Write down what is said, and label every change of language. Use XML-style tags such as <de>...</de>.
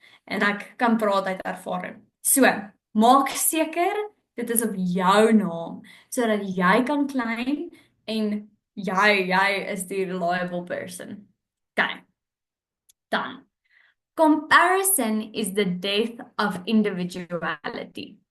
<af>En ek kan praat uit ervaring. So, maak seker dit is op jou naam sodat jy kan claim en jy is die reliable person. Okay. Dan.</af> <en>Comparison is the death of individuality.</en>